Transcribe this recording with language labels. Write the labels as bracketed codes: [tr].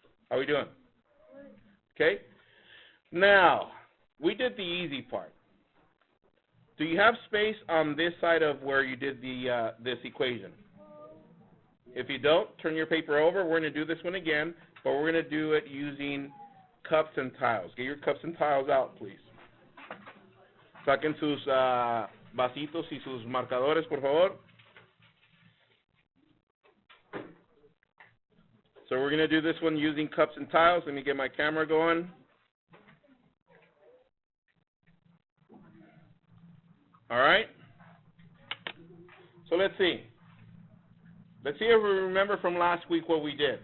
[en] How are we doing? Okay. Now, we did the easy part. Do you have space on this side of where you did the this equation? If you don't, turn your paper over. We're going to do this one again, but we're going to do it using cups and tiles. Get your cups and tiles out, please. [es] Saquen sus vasitos y sus marcadores, por favor. [en] So we're going to do this one using cups and tiles. Let me get my camera going. All right. So let's see. Let's see if we remember from last week what we did.